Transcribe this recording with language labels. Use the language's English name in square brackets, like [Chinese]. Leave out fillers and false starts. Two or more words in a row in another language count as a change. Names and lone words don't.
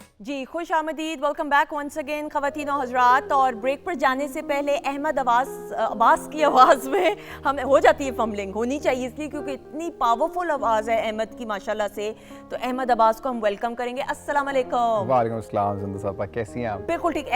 [Urdu] جی خوش آمدید, [English] welcome back once again [Urdu] خواتین اور حضرات. اور بریک پر جانے سے پہلے احمد عباس کی آواز میں ہمیں ہو جاتی ہے فمبلنگ، ہونی چاہیے اس لیے کیونکہ اتنی پاورفل آواز ہے احمد کی ماشاءاللہ سے. تو احمد عباس کو ہم ویلکم کریں گے. السلام علیکم. وعلیکم السلام زندہ صاحبہ، کیسی ہیں آپ? بالکل ٹھیک.